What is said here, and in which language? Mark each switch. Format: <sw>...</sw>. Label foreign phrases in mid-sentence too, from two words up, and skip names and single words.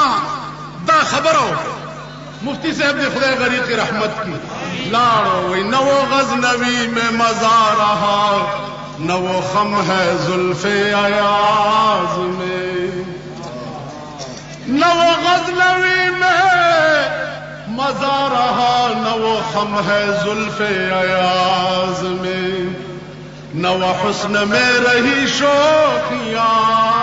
<ps>دا خبره وکړه مفتی صاحب دې خدای غریق رحمت کی لاړو وی</ps> <ur>نو غزنوی میں مزا رہا نو خم ہے زلف ایاز میں نو غزنوی میں مزا رہا نو خم ہے زلف ایاز میں نو حسن میں رہی شوخیاں</ur>